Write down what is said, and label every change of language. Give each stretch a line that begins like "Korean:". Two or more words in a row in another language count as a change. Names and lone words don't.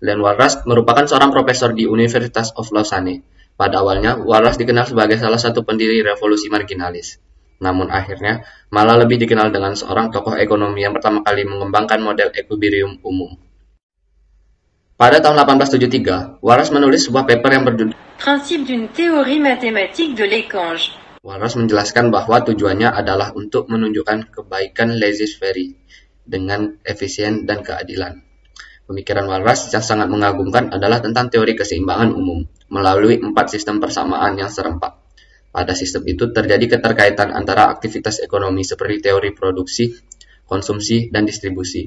Indonesian: Leon Walras merupakan seorang profesor di Universitas of Lausanne. Pada awalnya, Walras dikenal sebagai salah satu pendiri revolusi marginalis. Namun akhirnya, malah lebih dikenal dengan seorang tokoh ekonomi yang pertama kali mengembangkan model equilibrium umum. Pada tahun 1873, Walras menulis sebuah paper yang berjudul Principe d'une théorie mathématique de l'échange. Walras menjelaskan bahwa tujuannya adalah untuk menunjukkan kebaikan laissez-faire dengan efisien dan keadilan. Pemikiran Walras yang sangat mengagumkan adalah tentang teori keseimbangan umum melalui 4 sistem persamaan yang serempak. Pada sistem itu terjadi keterkaitan antara aktivitas ekonomi seperti teori produksi, konsumsi, dan distribusi.